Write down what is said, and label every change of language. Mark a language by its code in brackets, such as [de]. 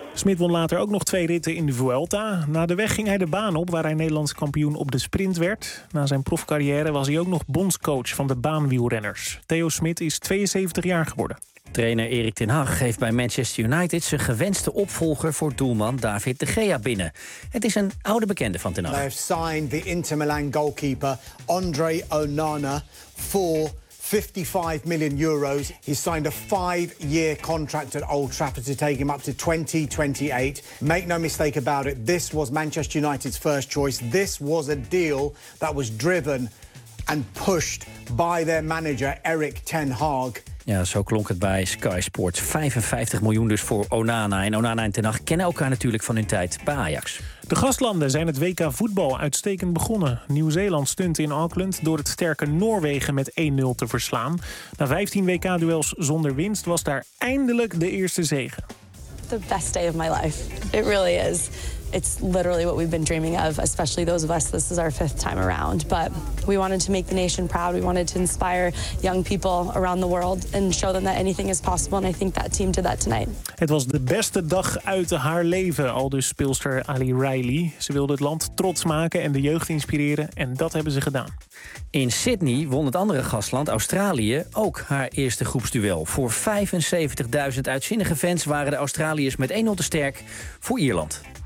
[nl] Smit won later ook nog twee ritten in de Vuelta. Na de weg ging hij de baan op waar hij Nederlands kampioen op de sprint werd. Na zijn profcarrière was hij ook nog bondscoach van de baanwielrenners. Theo Smit is 72 jaar geworden. Trainer Erik ten Hag heeft bij Manchester United zijn gewenste opvolger voor doelman David De Gea binnen. Het is een oude bekende van ten Hag. [en] They have signed the Inter Milan goalkeeper Andre Onana for €55 million. He signed a 5-year contract at Old Trafford to take him up to 2028. Make no mistake about it, this was Manchester United's first choice. This was a deal that was driven and pushed by their manager Erik ten Hag. [nl] Ja, zo klonk het bij Sky Sports. €55 miljoen dus voor Onana. En Onana en ten Hag kennen elkaar natuurlijk van hun tijd bij Ajax. De gastlanden zijn het WK voetbal uitstekend begonnen. Nieuw-Zeeland stunt in Auckland door het sterke Noorwegen met 1-0 te verslaan. Na 15 WK-duels zonder winst was daar eindelijk de eerste zege. [en] The best day of my life. It really is. It's literally what we've been dreaming of, especially those of us. This is our fifth time around. But we wanted to make the nation proud. We wanted to inspire young people around the world and show them that anything is possible. And I think that team did that tonight. [nl] Het was de beste dag uit haar leven, aldus speelster Ali Riley. Ze wilde het land trots maken en de jeugd inspireren. En dat hebben ze gedaan. In Sydney won het andere gastland, Australië, ook haar eerste groepsduel. Voor 75.000 uitzinnige fans waren de Australiërs met 1-0 te sterk voor Ierland.